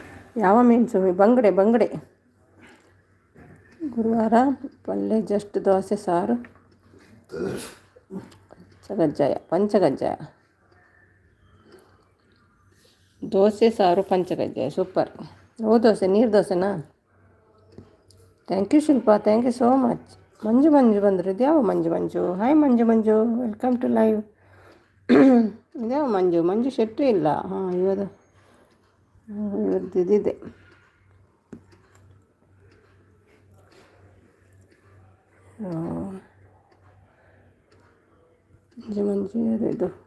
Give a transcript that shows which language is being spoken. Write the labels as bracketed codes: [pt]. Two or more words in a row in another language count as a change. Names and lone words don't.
[kn] ಯಾವ ಮೀನು ಸುಮ್ಮಿ? ಬಂಗಡೆ ಬಂಗಡೆ. ಗುರುವಾರ ಪಲ್ಯ ಜಸ್ಟ್ ದೋಸೆ ಸಾರು ಪಂಚಕಜ್ಜಾಯ ದೋಸೆ ಸಾರು ಪಂಚಕಜ್ಜಾಯ ಸೂಪರ್. ಓ ದೋಸೆ ನೀರು ದೋಸೆನಾ? [en] thank you Shilpa, thank you so much. [kn] ಮಂಜು ಬಂದರು. ಇದ್ಯಾವ ಮಂಜು? ಹಾಯ್ ಮಂಜು, [en] welcome to live. [kn] ಇದ್ಯಾವ ಮಂಜು ಶೆಟ್ಟಿ ಇಲ್ಲ. ಹಾಂ, ಇವತ್ತು ಇದಿದೆ. ಮಂಜು ಯಾರಿದು?